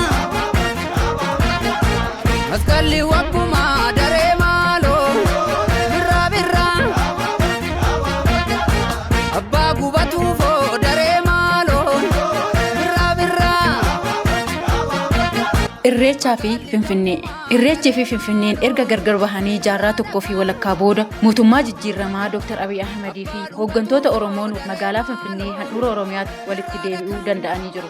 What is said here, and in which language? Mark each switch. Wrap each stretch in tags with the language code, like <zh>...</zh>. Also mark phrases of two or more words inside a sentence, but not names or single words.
<om>Maskali wakuma dare malo birra Abba gubatu fo dare malo birra Irreechaa fi Finfinnee. Irreechii fi Finfinneen erga gargar bahanii jaarraa tokkoo fi walakkaa booda mootummaa jijjiiramaa Dr. Abiy Ahmed fi hooggantoota Oromoon magaalaa Finfinnee handhuura Oromiyaatti walitti deebi'uu danda'anii jiru.</om>